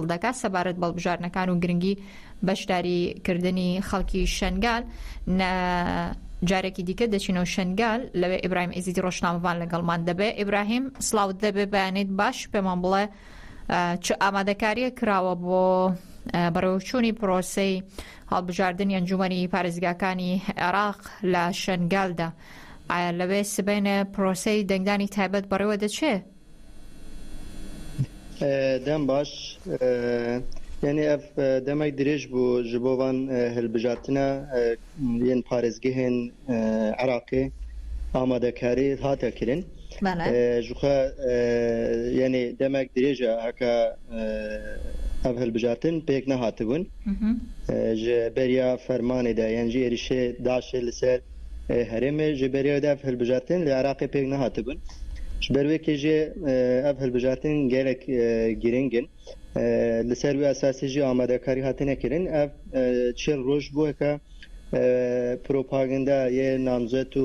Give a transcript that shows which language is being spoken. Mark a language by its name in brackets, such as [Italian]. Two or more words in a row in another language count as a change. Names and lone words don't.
[Central Kurdish] دەکات سەبارەت بەڵبژاردنەکان و گرنگی بەشداریکردنی خەڵکی شنگال جارێکی دیکە دەچینەوە شنگال لەوێ ئیبراهیم ئێزیدی ڕۆژنامەبان لەگەڵمان دەبێ ئیبراهیم سڵاوت دەبێ بەیانێت باش پێمان بڵێ چ ئامادەکاریە کراوە بۆ بەڕێوەچوونی پرۆسەی هەڵبژاردننی ئەنجومەنی پارێزگاکانی عێراق لە شنگالدا ئایا لەوێ سبەینە پرۆسەی دەنگدانی تایبەت بەڕێوە دەچێت؟ [Kurdish] دەم باش یعنی ئەف دەمێک درێژ بوو ji bo van hilbijartina yên parêzgehên Iraqê amadekarî hate kirin ji xwe yanê demek dirêj e heka ev hilbijartin pêk nehatibûn ji beriya fermanê de yan jî êrişê Daişê li ser herêmê ji beriya de ev hilbijartin li Iraqê pêk nehatibûn ji ber wê jê ev hilbijartin gelek girîngin li ser wê esasî jî amadekarî hatine kirin ev çil roj bû heka propaganda yê namzet û